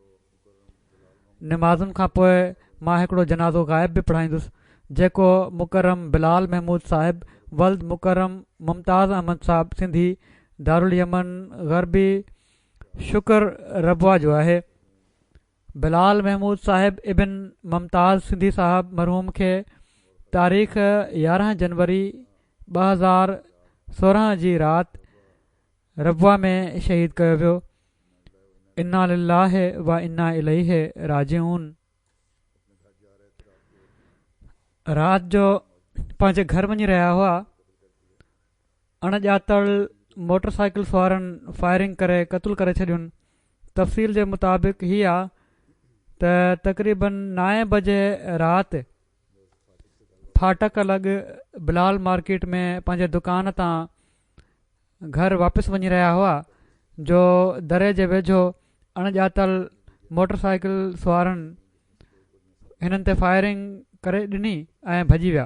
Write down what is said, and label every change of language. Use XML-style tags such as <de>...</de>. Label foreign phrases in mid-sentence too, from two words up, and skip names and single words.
<sd>निमाज़ुनि खां पोइ मां हिकिड़ो जनाज़ो ग़ाइब बि पढ़ाईंदुसि, जेको मुकरम बिलाल महमूद साहिब वल्द मुकरम मुमताज़ अहमद साहिब सिंधी दारुल यमन ग़रबी शुक्र रबवा जो आहे। बिलाल महमूद साहिब इबिन मुमताज़ सिंधी साहिब मरहूम खे तारीख़ 11 जनवरी 2016 जी राति रबवा में शहीद कयो वियो।</sd> <ar>إنا لله و إنا إليه راجعون.</ar> <sd>राति जो पंहिंजे घर वञी रहिया हुआ, अणॼातल मोटरसाइकिल सवारनि फायरिंग करे क़तलु करे छॾियुनि। तफ़सील जे मुताबिक़ हीअ आहे त तक़रीबन 9 बजे राति फाटक लॻ बिलाल मार्केट में पंहिंजे दुकान तां घर वापसि वञी रहिया हुआ जो दरे जे वेझो अणॼातल मोटरसाइकिल सवारनि हिननि ते फायरिंग करे ॾिनी ऐं भॼी विया।</sd>